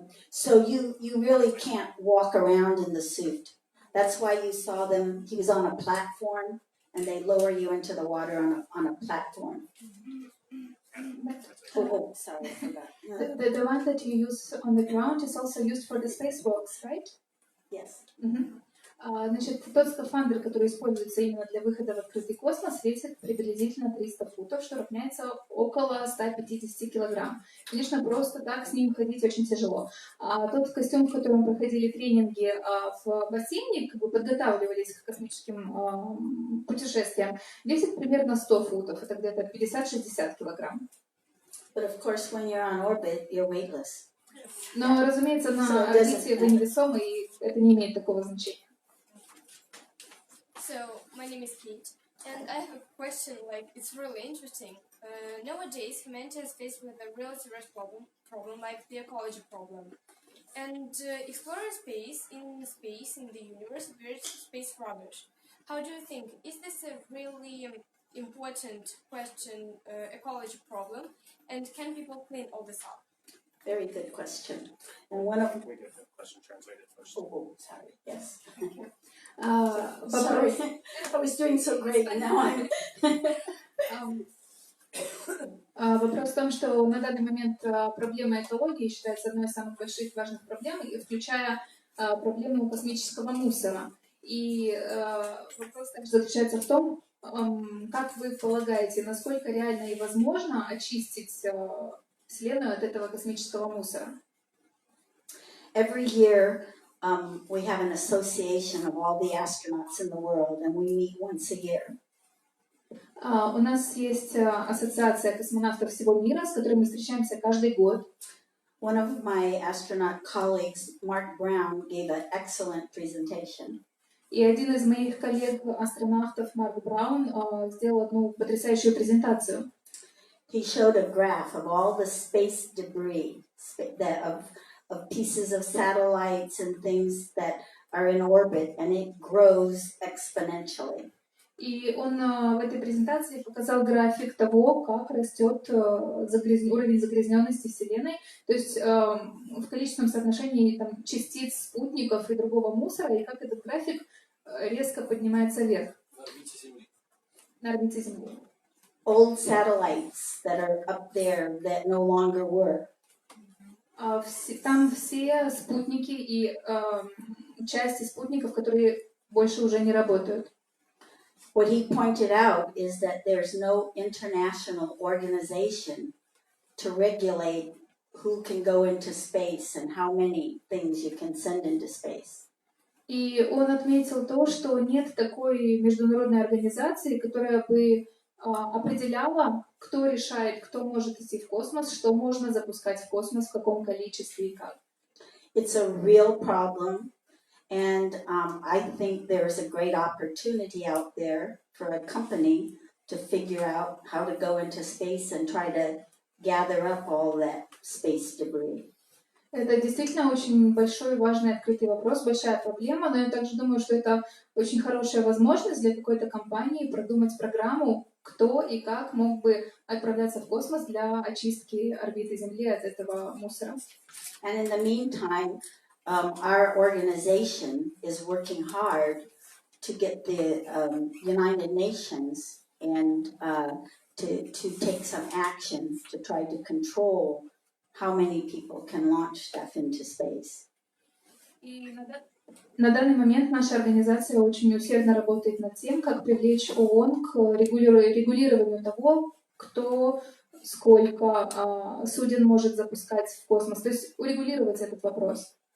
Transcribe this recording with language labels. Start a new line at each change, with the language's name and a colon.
English: So you really can't walk around in the suit. That's why you saw them. He was on a platform, and they lower you into the water on a platform. Oh, sorry, I forgot. The one that you use on the ground is also used for the spacewalks, right? Yes.
Russian: Значит, тот скафандр, который используется именно для выхода в открытый космос, весит приблизительно 300 футов, что равняется около 150 килограмм. Конечно, просто так с ним ходить очень тяжело. А тот костюм, в котором проходили тренинги в бассейне, как бы подготавливались к космическим путешествиям, весит примерно 100 футов, это где-то 50-60 килограмм.
English: But of course, when you're on orbit, you're weightless.
Russian: Но, разумеется, на орбите вы невесомы, и это не имеет такого значения.
English: So, my name is Kate, and I have a question, it's really interesting. Nowadays, humanity is faced with a real serious problem like the ecology problem. And exploring space in the universe, there's space rubbish. How do you think, is this a really important question, ecology problem, and can people clean all this up? Very good question. And one of We get the question translated first. oh, sorry. Yes.
Russian: Вопрос.
English: Sorry. I was doing so great, and now I'm.
Russian: Вопрос в том, что на данный момент проблема экологии считается одной из самых больших важных проблем, включая проблему космического мусора. И вопрос также заключается в том, как вы полагаете, насколько реально и возможно очистить Вселенную от этого космического мусора?
English: Every year, we have an association of all the astronauts in the world, and we meet once a year.
Russian: У нас есть ассоциация космонавтов всего мира, с которой мы встречаемся каждый год.
English: One of my astronaut colleagues, Mark Brown, gave an excellent presentation.
Russian: И один из моих коллег-астронавтов, Марк Браун, сделал одну потрясающую презентацию.
English: He showed a graph of all the space debris, of pieces of satellites and things that are in orbit, and it grows exponentially.
Russian: И он в этой презентации показал график того, как растет уровень загрязненности Вселенной, то есть в количественном соотношении частиц, спутников и другого мусора, и как этот график резко поднимается вверх На орбите Земли. на орбите Земли.
English: Old satellites that are up there that no longer work.
Russian: Там все спутники и части спутников, которые больше уже не работают.
English: What he pointed out is that there's no international organization to regulate who can go into space and how many things you can send into space.
Russian: И он отметил то, что нет такой международной организации, которая бы определяла, кто решает, кто может идти в космос, что можно запускать в космос, в каком количестве и как.
English: It's a real problem, and I think there's a great opportunity out there for a company to figure out how to go into space and try to gather up all that space debris.
Russian: Это действительно очень большой, важный, открытый вопрос, большая проблема, но я также думаю, что это очень хорошая возможность для какой-то компании продумать программу, кто и как мог бы отправляться в космос для очистки орбиты Земли от этого мусора.
English: And in the meantime, our organization is working hard to get the United Nations and to take some action to try to control how many people can launch stuff into space.
Russian: И на данный момент наша организация очень усердно работает над тем, как привлечь ООН к регулированию того, кто сколько суден может запускать в космос, то есть урегулировать этот вопрос.